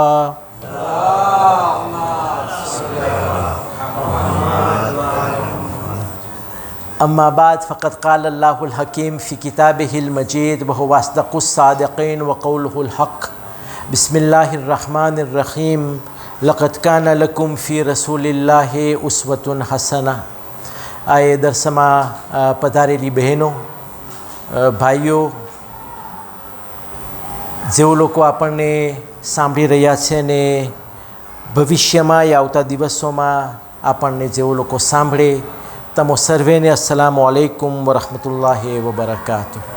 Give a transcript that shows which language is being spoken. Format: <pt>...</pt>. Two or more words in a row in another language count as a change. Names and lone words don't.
<ar>أما بعد فقد قال الله الحكيم في كتابه المجيد وهو أصدق الصادقين وقوله الحق. بسم الله الرحمن الرحيم. لقد كان لكم في رسول الله أسوة حسنة.</ar> <gu>आए दरसમાં પધારેલી બહેનો, ભાઈઓ, જેઓ લોકો આપણને સાંભળી રહ્યા છે ને ભવિષ્યમાં આવતા દિવસોમાં આપણને જેઓ લોકો સાંભળે, તમો સર્વેને</gu> <ar>السلام عليكم ورحمة الله وبركاته.</ar>